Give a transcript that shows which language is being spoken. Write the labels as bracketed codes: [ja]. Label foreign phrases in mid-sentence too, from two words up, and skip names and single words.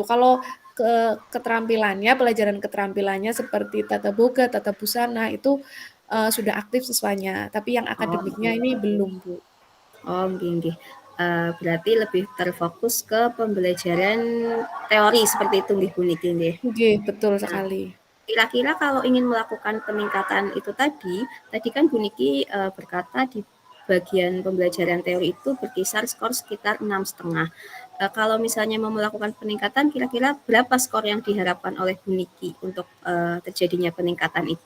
[id] Kalau keterampilannya, pelajaran keterampilannya seperti tata boga, tata busana itu sudah aktif siswanya, tapi yang akademiknya ini belum Bu. Oh nggih. Berarti lebih terfokus ke pembelajaran teori seperti itu nggih Bu Niki nggih? Nggih, betul sekali. Kira-kira kalau ingin melakukan peningkatan itu tadi kan Bu Niki berkata di bagian pembelajaran teori itu berkisar skor sekitar 6,5. kalau misalnya mau melakukan peningkatan, kira-kira berapa skor yang diharapkan oleh Bu Niki untuk terjadinya peningkatan itu?